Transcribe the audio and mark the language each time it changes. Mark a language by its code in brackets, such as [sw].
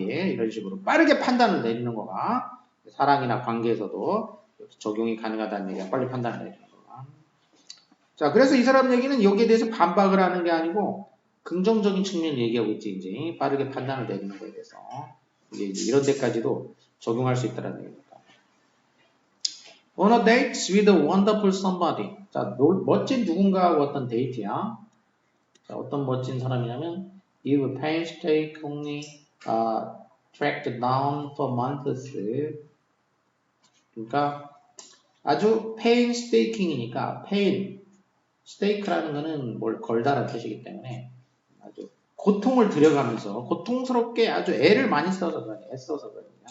[ko] 이게 이런 식으로 빠르게 판단을 내리는 거가 사랑이나 관계에서도 적용이 가능하다는 얘기야. 빨리 판단을 내리는 거가. 자, 그래서 이 사람 얘기는 여기에 대해서 반박을 하는 게 아니고 긍정적인 측면을 얘기하고 있지. 이제 빠르게 판단을 내리는 거에 대해서 이제 이런 데까지도 적용할 수 있다는 얘기입니다. [en] On a date with a wonderful somebody. [ko] 자, 멋진 누군가하고 어떤 데이트야. 자, 어떤 멋진 사람이냐면 [en] you painstakingly tracked down for months. [ko] 그러니까 아주 painstaking이니까 pain, stake라는 거는 뭘 걸다라는 뜻이기 때문에 아주 고통을 들여가면서 고통스럽게 아주 애를 많이 써서 그러냐, 애써서 그러냐.